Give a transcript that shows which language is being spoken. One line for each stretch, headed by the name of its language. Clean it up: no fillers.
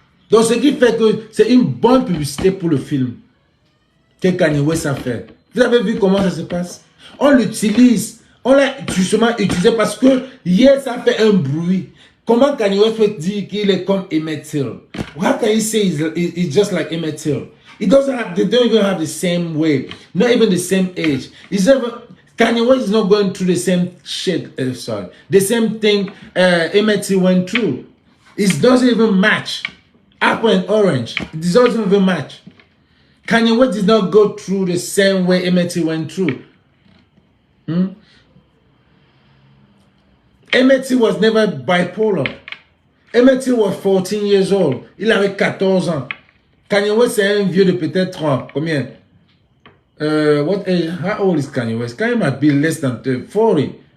French: Donc ce qui fait que c'est une bonne publicité pour le film que Kanye West a fait. Vous avez vu comment ça se passe? On l'utilise. On l'a justement utilisé parce que hier, ça fait un bruit. Comment Kanye West peut dire qu'il est comme Emmett Till?
English: How can you say he's just like Emmett Till? They don't even have the same way. Not even the same age. Kanye West is not going through the same shit, the same thing Emmett Till went through. It doesn't even match. Apple and orange. It doesn't even match. Kanye West did not go through the same way Emmett Till went through. Emmett Till was never bipolar. Emmett Till was 14 years old.
French: Il avait 14 ans. Kanye West, c'est un vieux de peut-être combien?
English: What age? How old is Kanye West? Kanye might be less than 40.